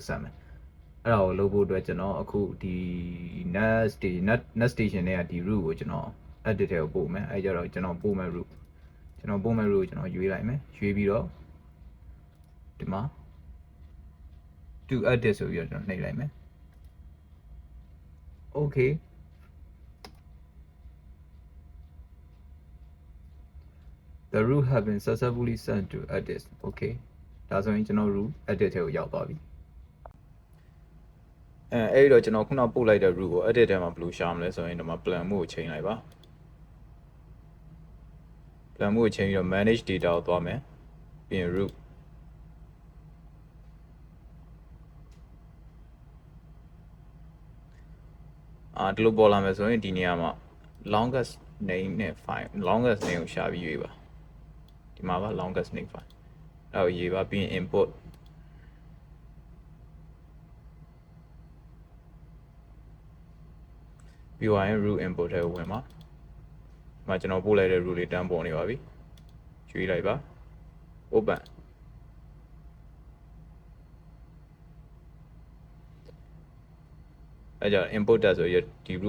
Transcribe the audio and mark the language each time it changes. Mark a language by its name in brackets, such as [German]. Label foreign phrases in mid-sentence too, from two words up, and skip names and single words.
[Burmese] ဆက်မယ်အဲ့ဒါကိုလုပ်ဖို့အတွက်ကျွန်တော်အခုဒီ [English] net station [Burmese] ထဲကဒီ root ကိုကျွန်တော် edit ထဲကိုပို့မယ်အဲ့ကြတော့ကျွန်တော်ပို့မဲ့ root ကိုကျွန်တော်ရွေးလိုက်မယ်ရွေးပြီးတော့ဒီမှာ [English] to edit [Burmese] ဆိုပြီးတော့ကျွန်တော်နှိပ်လိုက်မယ် [English] okay The root have been successfully sent to edit. [Burmese] Okay. ဒါဆိုရင်ကျွန်တော် [English] root edit [Burmese] ထဲကိုရောက်သွားပြီအဲ့တော့ကျွန်တော်ခုနပို့လိုက်တဲ့ root ကို edit ထဲမှာဘယ်လိုရှာမလဲဆိုရင်ဒီမှာ [English] plan mode [Burmese] ကိုချိန်လိုက်ပါ [English] plan mode [Burmese] ကိုချိန်ပြီးတော့ [English] manage data [Burmese] ကိုသွားမယ်ပြီးရင် root ဒီလိုပေါ်လာမယ်ဆိုရင်ဒီနေရာမှာ [English] longest name [Burmese] နဲ့ [English] file longest name [Burmese] ကိုရှာပြီးရွေးပါဒီမှာပါ [English] longest name file [Burmese] အဲ့ကိုရေးပါပြီးရင် import ပြီးရင် [English] root import [Burmese] ထဲကိုဝင်ပါဒီမှာကျွန်တော်ပို့လိုက်တဲ့ root လေးတန်းပေါ်နေပါပြီရွေးလိုက်ပါ open အဲ့ကြ import တက်ဆိုရဒီ root က